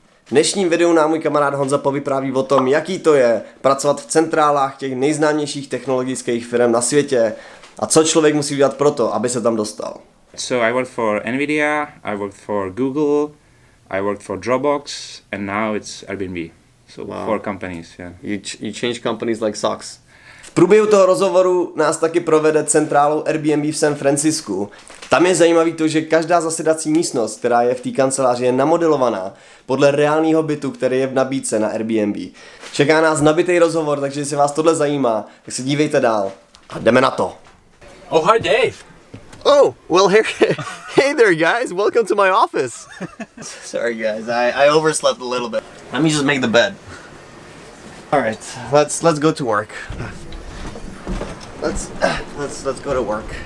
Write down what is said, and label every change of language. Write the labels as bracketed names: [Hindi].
[Czech] V dnešním videu nám můj kamarád Honza povypráví o tom, jaký to je pracovat v centrálách těch nejznámějších technologických firem na světě a co člověk musí udělat pro to, aby se tam dostal. [English] So I worked for Nvidia, I worked for Google, I worked for Dropbox, and now it's Airbnb. So wow. 4 companies, yeah. You change companies like socks. [Czech] V průběhu toho rozhovoru nás taky provede centrálou Airbnb v San Fanciscu. Tam je zajímavý to, že každá zasedací místnost, která je v té kanceláři, je namodelovaná podle reálného bytu, který je v nabídce na Airbnb. Čeká nás nabitý rozhovor, takže jestli vás tohle zajímá, tak se dívejte dál. A jdeme na to. [English] Oh, hi Dave! Oh, well here, hey there guys, welcome to my office. Sorry guys, I overslept a little bit. Let me just make the bed. All right, let's go to work. Let's go to work.